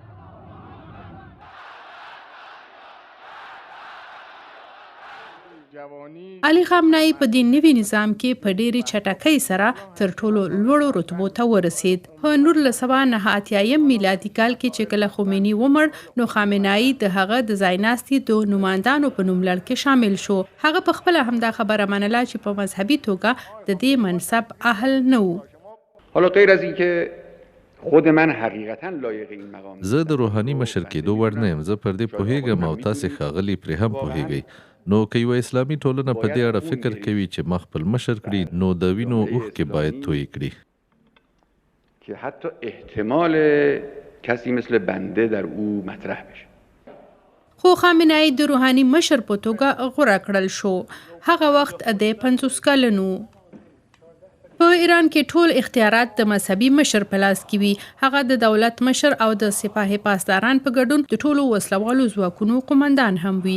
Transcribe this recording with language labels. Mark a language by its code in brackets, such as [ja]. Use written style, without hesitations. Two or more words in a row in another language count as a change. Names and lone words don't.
[ps] علي خامنه‌ای په دې نوي نظام کې په ډېرې چټکۍ سره تر ټولو لوړو رتبو ته ورسید. په 1989 میلادي کال کې چې کله خمیني ومړ، نو خامنه‌ای د هغه د ځایناستي د نمایندانو په نوم لړ کې شامل شو. هغه په خپله همدا خبره منله چې په مذهبي توګه د دې منصب اهل نه و. [fa] حالا غیر از اینکه خود من حقیقتا لایق این مقام [ps] زه د روحاني مشر کېدو وړ نه یم. زه پر دې پوهیږم او تاسې ښاغلي پرې هم پوهیږئ. نو که یوه اسلامي ټولنه په دې اړه فکر کوي چې ما خپل مشر کړي، نو د وینو اوښکې باید تویې کړي [fa] که حتی احتمال کسی مثل بنده در او مطرح بشه. [ps] خو خامنه‌ای د روحاني مشر په توګه غوره کړل شو. هغه وخت د 50 کلن و. په ایران کې ټول اختیارات د مذهبي مشر په لاس کې وي. هغه د دولت مشر او د سپاه پاسداران په ګډون د ټولو وسلوالو ځواکونو قومندان هم وي.